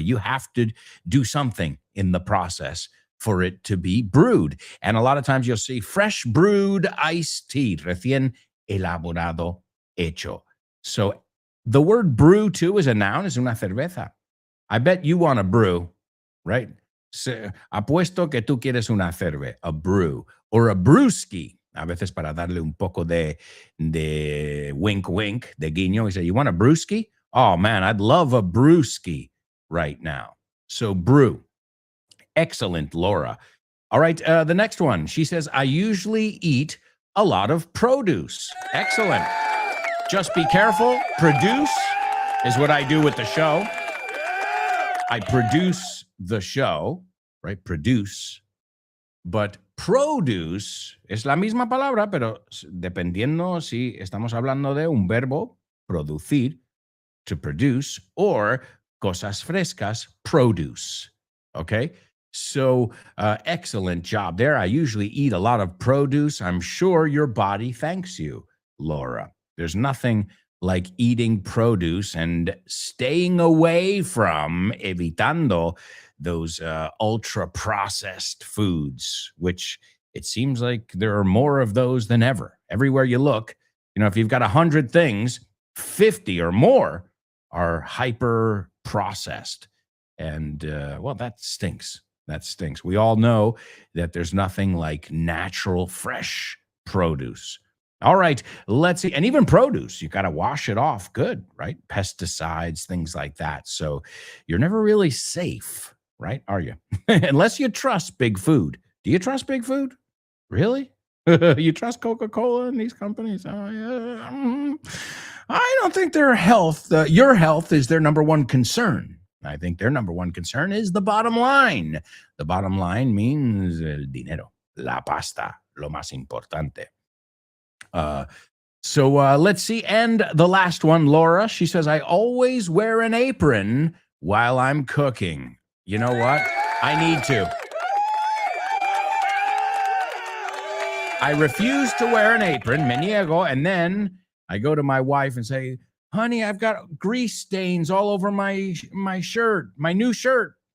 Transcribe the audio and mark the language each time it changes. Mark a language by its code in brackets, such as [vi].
[en] You have to do something in the process for it to be brewed. And a lot of times you'll see fresh brewed iced tea, [es] recién elaborado, hecho. [en] So the word brew too is a noun, [es] es una cerveza. [en] I bet you want a brew, right? [es] So, apuesto que tú quieres una cerveza, [en] a brew, or a brewski. [es] A veces para darle un poco de [en] wink, wink, [es] de guiño. [en] You say, you want a brewski? Oh man, I'd love a brewski right now. So brew. Excellent, Laura. All right, the next one. She says, I usually eat a lot of produce. Excellent. Just be careful. Produce is what I do with the show. I produce the show, right? Produce. [es] But produce es la misma palabra, pero dependiendo si estamos hablando de un verbo, producir, [en] to produce, [es] or cosas frescas, produce. [en] Okay? So excellent job there. I usually eat a lot of produce. I'm sure your body thanks you, Laura. There's nothing like eating produce and staying away from, evitando, those ultra-processed foods, which it seems like there are more of those than ever. Everywhere you look, you know, if you've got 100 things, 50 or more are hyper-processed. And, well, that stinks. That stinks. We all know that there's nothing like natural, fresh produce. All right, let's see. And even produce, you got to wash it off good, right? Pesticides, things like that. So you're never really safe, right? Are you? Unless you trust big food. Do you trust big food? Really? You trust Coca-Cola and these companies? Oh, yeah. I don't think their health, your health is their number one concern. I think their number one concern is the bottom line. The bottom line means [es] el dinero, la pasta, lo más importante. [en] So let's see. And the last one, Laura, she says, I always wear an apron while I'm cooking. You know what? I need to. I refuse to wear an apron, [es] me niego, [en] and then I go to my wife and say, honey, I've got grease stains all over my shirt, my new shirt.